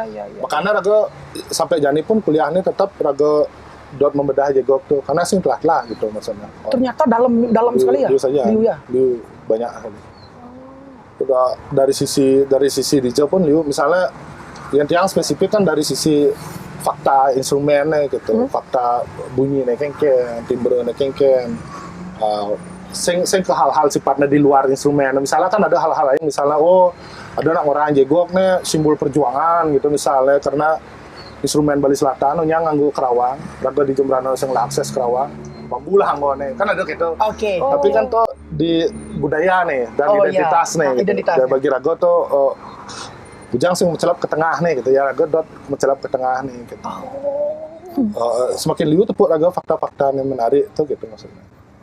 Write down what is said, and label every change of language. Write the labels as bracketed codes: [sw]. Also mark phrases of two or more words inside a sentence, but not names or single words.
[id] makanya raga sampai jani pun kuliahnya tetap raga dot membedah jegok tuh karena [ban] sing telah [id] gitu maksudnya. Ternyata dalam sekali ya. Liu saja. Liu ya. Liu banyak kali. Udah dari sisi DJ pun Liu misalnya yang spesifik kan dari sisi fakta instrumennya gitu, fakta [ban] bunyinya kengken, timbrenya kengken. [id] Sing ke hal-hal sifatnya di luar instrumen. Misalnya kan ada hal-hal lain misalnya ada anak orang jegok nih simbol perjuangan gitu misalnya karena instrumen Bali Selatan yang [ban] nganggo kerawang, [id] rada di Jembrana [ban] sing akses kerawang, bambu lah anggone. [id] Kan ada gitu. Oke. Tapi kan tuh di budaya nih dan identitas iya. nih. Gitu. Identitas. Dan bagi [ban] rago tuh bujang sing mencelap [id] ke tengah nih gitu ya. [ban] Rago dot mencelap [id] ke tengah nih gitu. [ban] Semakin liu tepuk rago [id] fakta-fakta yang menarik tuh gitu maksudnya.